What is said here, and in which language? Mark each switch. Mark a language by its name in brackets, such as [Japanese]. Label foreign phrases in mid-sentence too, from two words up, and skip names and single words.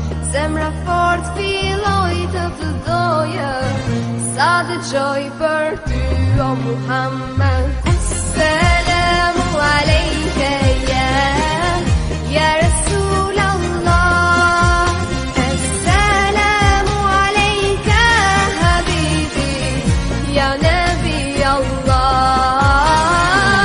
[Albanian] Zemra fort filloj të doje, sa dëgjoj për ty o Muhammed. [Arabic] السلام عليك يا رسول الله. السلام عليك حبيبي يا نبي الله.